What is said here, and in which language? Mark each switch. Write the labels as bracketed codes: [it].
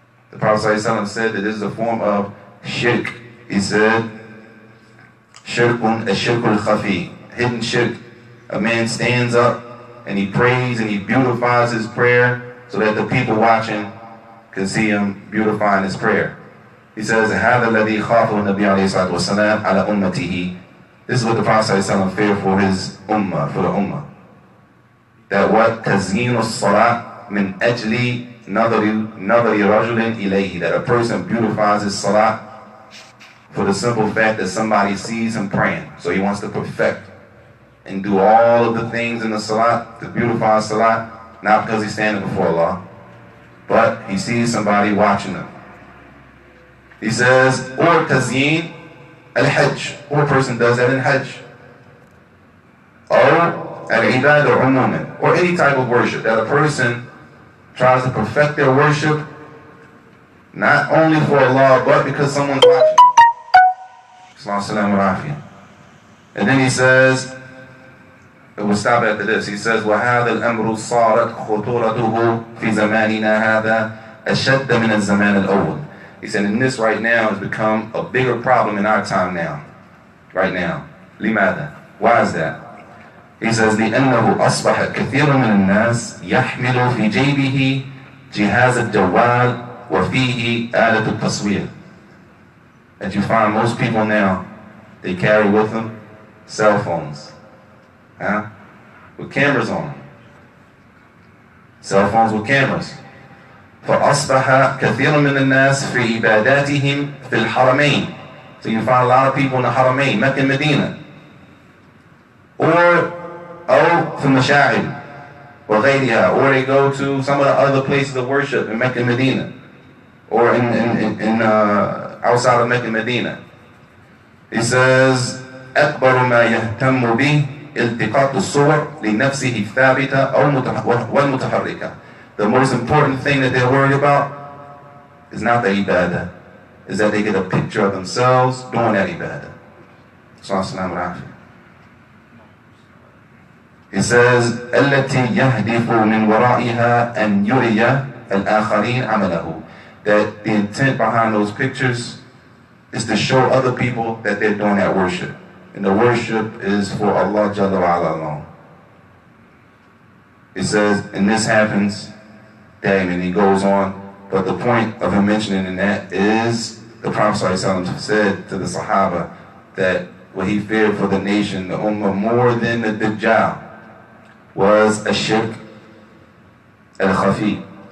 [en] The Prophet ﷺ said that this is a form of shirk. He said, shirkun ash-shirkul khafi, hidden shirk. A man stands up and he prays and he beautifies his prayer so that the people watching can see him beautifying his prayer. He says, [ar] هذا الذي خافه النبي عليه الصلاة والسلام على أمته. [en] This is what the Prophet ﷺ feared for his ummah, for the ummah. That what? [ar] تزيين الصلاة من أجل نظر رجل إليه. [en] That a person beautifies his salat for the simple fact that somebody sees him praying. So he wants to perfect and do all of the things in the salat, to beautify his salat, not because he's standing before Allah, but he sees somebody watching him. He says, or tazyin al-hajj, or a person does that in hajj. Or al-ibadah umuman, or any type of worship, that a person tries to perfect their worship, not only for Allah, but because someone's watching. And then he says, we'll stop after this. He says, [ar] وَهَذَا الْأَمْرُ صَارَتْ خُطُورَتُهُ فِي زَمَانِنَا هَذَا أَشَدَّ مِنَ الزَّمَانِ الْأَوَّلِ. [en] He said, and this right now has become a bigger problem in our time now. Right now. [ar] لِمَاذَا? [en] Why is that? He says, [ar] لِأَنَّهُ أَصْبَحَ كَثِيرٌ مِنَ النَّاسِ يَحْمِلُ فِي جَيْبِهِ جِهَازَ الجَّوَالِ وَفِيهِ آلَةُ التَّصْوِيرِ. [en] That you find most people now, they carry with them cell phones. With cameras on them. Cell phones with cameras. [ar] فَأَصْبَحَ كَثِيرٌ مِنَ النَّاسِ فِي عِبَادَاتِهِمْ فِي الْحَرَمَيْنِ. [en] So you find a lot of people in the Haramain, Mecca and Medina. Or [ar] في المشاعر وغيرها, [en] or they go to some of the other places of worship in Mecca and Medina, or in outside of Mecca and Medina. He says, [ar] أكبر ما يهتم به التقاط الصور لنفسه الثابتة أو والمتحركة. [en] The most important thing that they're worried about is not the ibadah, is that they get a picture of themselves doing that ibadah. He says, [ar] التي يهدف من ورائها أن يري الآخرين عمله. [en] That the intent behind those pictures is to show other people that they're doing that worship. And the worship is for Allah Jalla wa Ala alone. He says, and this happens, and he goes on, but the point of him mentioning that is the Prophet ﷺ said to the Sahaba that what he feared for the nation, the Ummah, more than the Dajjal, was a shirk al-khafi,